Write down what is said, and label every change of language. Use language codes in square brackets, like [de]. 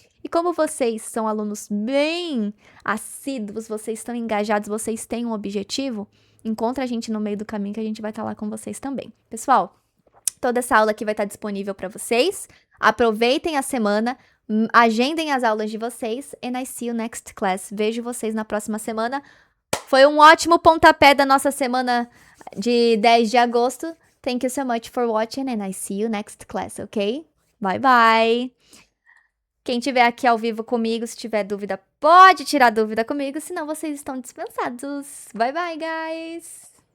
[pt] E como vocês são alunos bem assíduos, vocês estão engajados, vocês têm um objetivo, encontra a gente no meio do caminho que a gente vai estar lá com vocês também. Pessoal, toda essa aula aqui vai estar disponível para vocês. Aproveitem a semana, agendem as aulas de vocês, [en] and I see you next class. [pt] Vejo vocês na próxima semana. Foi um ótimo pontapé da nossa semana de 10 de agosto. [en] Thank you so much for watching and I see you next class, ok? Bye, bye! [pt] Quem estiver aqui ao vivo comigo, se tiver dúvida, pode tirar dúvida comigo, senão vocês estão dispensados. [en] Bye, bye, guys!